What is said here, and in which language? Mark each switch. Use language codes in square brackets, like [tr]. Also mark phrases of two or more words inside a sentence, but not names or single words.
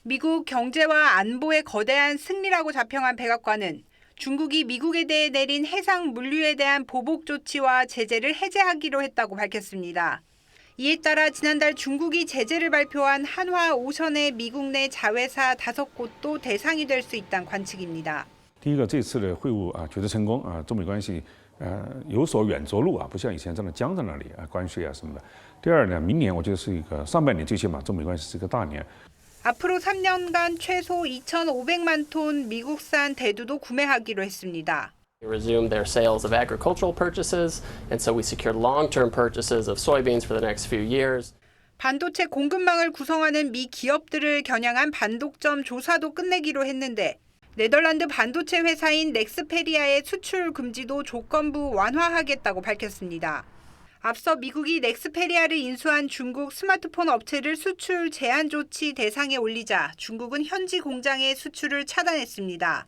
[ko] 미국 경제와 안보의 거대한 승리라고 자평한 백악관은 중국이 미국에 대해 내린 해상 물류에 대한 보복 조치와 제재를 해제하기로 했다고 밝혔습니다. 이에 따라 지난달 중국이 제재를 발표한 한화 오션의 미국 내 자회사 5곳도 대상이 될 수 있다는 관측입니다. [zh] 第一个，这次的会晤取得成功中美关系有所软着陆不像以前这样僵在那里关税什么的。第二呢，明年我觉得是一个上半年最起码中美关系是一个大年。 [ko] 앞으로 3년간 최소 2,500만 톤 미국산 대두도 구매하기로 했습니다. [en] Resumed their sales of agricultural purchases, and so we secured long-term purchases of soybeans for the next few years. [ko] 반도체 공급망을 구성하는 미 기업들을 겨냥한 반독점 조사도 끝내기로 했는데 네덜란드 반도체 회사인 넥스페리아의 수출 금지도 조건부 완화하겠다고 밝혔습니다. 앞서 미국이 넥스페리아를 인수한 중국 스마트폰 업체를 수출 제한 조치 대상에 올리자 중국은 현지 공장의 수출을 차단했습니다.